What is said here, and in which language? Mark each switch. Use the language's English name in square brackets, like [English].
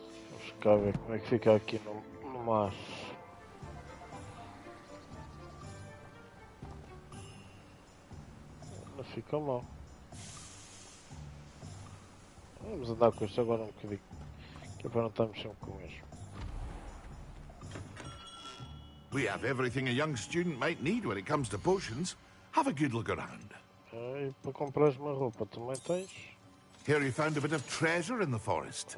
[Portuguese] Vamos cá ver como é que fica aqui no macho. Não fica mal. Vamos andar com isto agora um bocadinho. Que é para não estarmos sempre com isto. [English] We have everything a young student might need when it comes to potions. Have a good look around. [Portuguese] E para comprares uma roupa também tens? [English] Hear you found a bit of treasure in the forest.